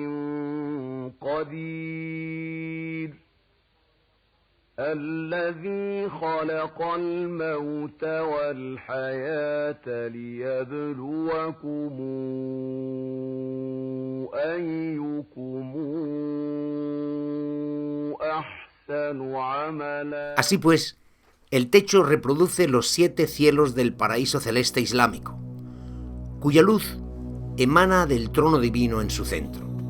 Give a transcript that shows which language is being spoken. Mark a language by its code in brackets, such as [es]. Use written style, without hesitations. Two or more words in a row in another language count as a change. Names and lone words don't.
[ar] قدير الذي خلق الموت والحياة ليبلوكم أيكم أحسن. [es] Así pues, el techo reproduce los 7 cielos del paraíso celeste islámico, cuya luz emana del trono divino en su centro.